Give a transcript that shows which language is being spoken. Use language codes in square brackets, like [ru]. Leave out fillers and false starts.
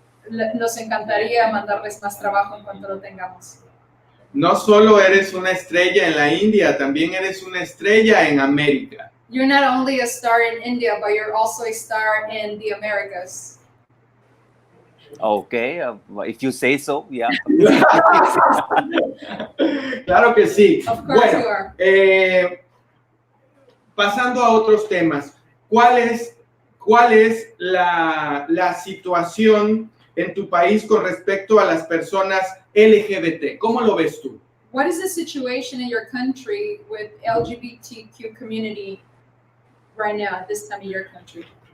[es] Nos encantaría mandarles más trabajo en cuanto lo tengamos. No solo eres una estrella en la India, también eres una estrella en América. [en] You're not only a star in India, but you're also a star in the Americas. Okay, if you say so, yeah. [es] Claro que sí. [en] Of course you [es] Bueno, [en] are. [es] pasando a otros temas, ¿cuál es la situación en tu país con respecto a las personas LGBT? ¿Cómo lo ves tú? [en] What is the situation in your country with LGBTQ community right now at this time in your country?